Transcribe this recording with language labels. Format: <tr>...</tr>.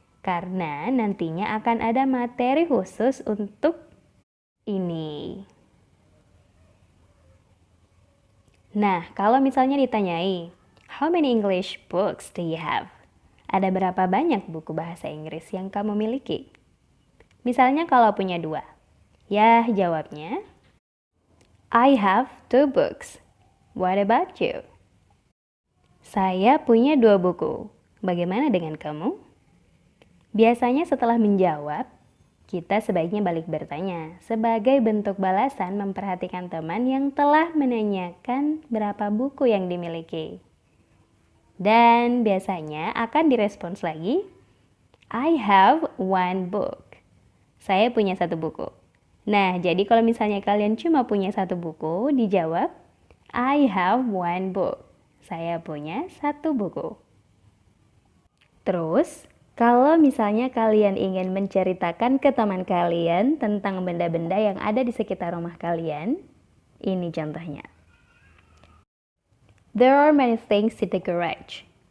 <id>Karena nantinya akan ada materi khusus untuk ini. Nah, kalau misalnya ditanyai,</id> <en>how many English books do you have?</en> <id>Ada berapa banyak buku bahasa Inggris yang kamu miliki? Misalnya kalau punya 2. Ya, jawabnya,</id> <en>I have 2 books. What about you?</en> <id>Saya punya 2 buku. Bagaimana dengan kamu? Biasanya setelah menjawab, kita sebaiknya balik bertanya sebagai bentuk balasan memperhatikan teman yang telah menanyakan berapa buku yang dimiliki. Dan biasanya akan direspons lagi,</id> <en>I have 1 book.</en> <id>Saya punya 1 buku. Nah, jadi kalau misalnya kalian cuma punya 1 buku, dijawab,</id> <en>I have 1 book.</en> <id>Saya punya 1 buku. Terus, kalau misalnya kalian ingin menceritakan ke teman kalian tentang benda-benda yang ada di sekitar rumah kalian, ini contohnya.</id> <en>There are many things in the garage.</en>